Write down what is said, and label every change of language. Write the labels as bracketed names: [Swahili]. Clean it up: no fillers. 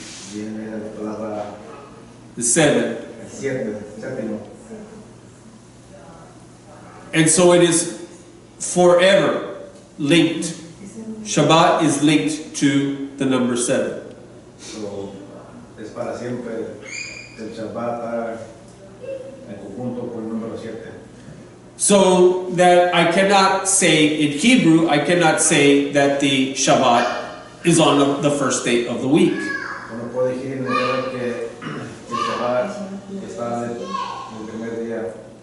[Spanish] viene de la palabra [English] the 7. [Spanish] séptimo. [English] And so it is forever linked. Shabbat is linked to the number 7. [Spanish] So, es para siempre. El Shabbat está en conjunto con el número 7. [English] So that I cannot say, in Hebrew, I cannot say that the Shabbat is on the first day of the week. [Spanish] Uno puede decir en hebreo que el Shabbat está en el primer día.